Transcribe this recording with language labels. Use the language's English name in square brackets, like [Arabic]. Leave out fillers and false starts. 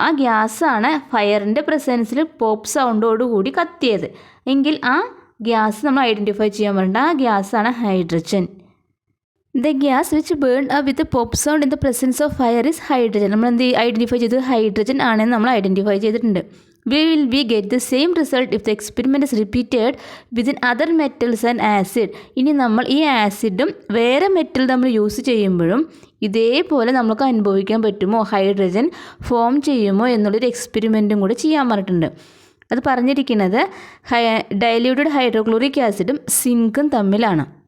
[Malayalam] ആ ഗ്യാസാണ് ഫയറിൻ്റെ പ്രസൻസിൽ പോപ്പ് സൗണ്ടോട് കൂടി കത്തിയത് എങ്കിൽ ആ ഗ്യാസ് നമ്മൾ ഐഡൻറ്റിഫൈ ചെയ്യാൻ പറഞ്ഞിട്ട് ആ ഗ്യാസാണ് hydrogen. [English] The gas which burn with pop sound in the presence of fire is hydrogen. [Malayalam] നമ്മൾ എന്ത് ഐഡൻറ്റിഫൈ ചെയ്ത് ഹൈഡ്രജൻ ആണെന്ന് നമ്മൾ ഐഡൻറ്റിഫൈ ചെയ്തിട്ടുണ്ട്. [English] we get the same result if the experiment is repeated within other metals and acid. [Malayalam] ഇനി നമ്മൾ ഈ ആസിഡും വേറെ മെറ്റൽ നമ്മൾ യൂസ് ചെയ്യുമ്പോഴും ഇതേപോലെ നമുക്ക് അനുഭവിക്കാൻ പറ്റുമോ, ഹൈഡ്രജൻ ഫോം ചെയ്യുമോ എന്നുള്ളൊരു എക്സ്പെരിമെൻറ്റും കൂടെ ചെയ്യാൻ പറഞ്ഞിട്ടുണ്ട്. അത് പറഞ്ഞിരിക്കുന്നത് ഡൈല്യൂട്ടഡ് ഹൈഡ്രോക്ലോറിക് ആസിഡും സിങ്കും തമ്മിലാണ്.